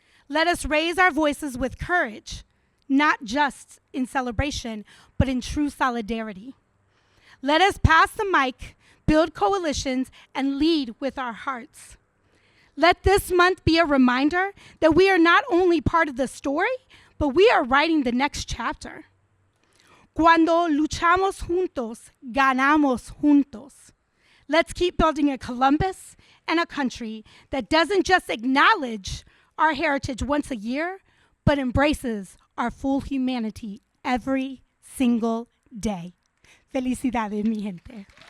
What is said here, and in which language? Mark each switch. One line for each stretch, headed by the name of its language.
English: Let us raise our voices with courage, not just in celebration, but in true solidarity. Let us pass the mic, build coalitions, and lead with our hearts. Let this month be a reminder that we are not only part of the story, but we are writing the next chapter.
Spanish: Cuando luchamos juntos, ganamos juntos.
English: Let's keep building a Columbus and a country that doesn't just acknowledge our heritage once a year, but embraces our full humanity every single day.
Spanish: Felicidades, mi gente.